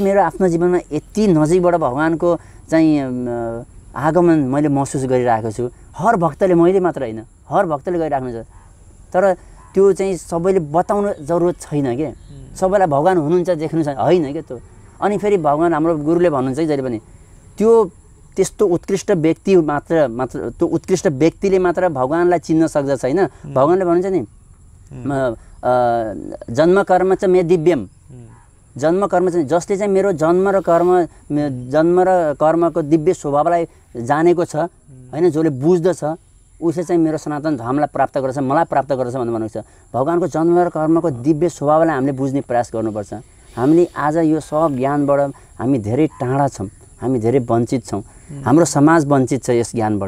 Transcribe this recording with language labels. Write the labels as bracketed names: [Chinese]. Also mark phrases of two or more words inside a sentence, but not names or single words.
[Nepali] मेरो आफ्नो जीवनमा यति नजिकबाट भगवानको चाहिँ आगमन मैले महसुस गरिरहेको छु हर भक्तले मैले मात्र होइन हर भक्तले गरिराख्नु छ तर त्यो चाहिँ सबैले बताउनु जरुरत छैन के सबैलाई भगवान हुनुहुन्छ देख्नु छैन होइन क्या त्यो अनि फेरि भगवान हाम्रो गुरुले भन्नुहुन्छ कि जहिले पनि त्यो त्यस्तो उत्कृष्ट व्यक्ति मात्र त्यो उत्कृष्ट व्यक्तिले मात्र भगवानलाई चिन्न सक्दछ हैन। भगवानले भन्नुहुन्छ नि [Sanskrit] जन्म कर्म च मे दिव्यम, [Nepali] जन्म कर्म चाहिँ जसले चाहिँ मेरो जन्म र कर्मको दिव्य स्वभावलाई जानेको छ हैन, जसले बुझ्दछ उसले चाहिँ मेरो सनातन धर्मलाई प्राप्त गर्छ, मलाई प्राप्त गर्छ भनेर भनेको छ। भगवानको जन्म र कर्मको दिव्य स्वभावलाई हामीले बुझ्ने प्रयास गर्नुपर्छ। हामीले आज यो सब ज्ञानबाट हामी धेरै टाढा छौँ, हामी धेरै वञ्चित छौँ, हाम्रो समाज वञ्चित छ यस ज्ञानबाट।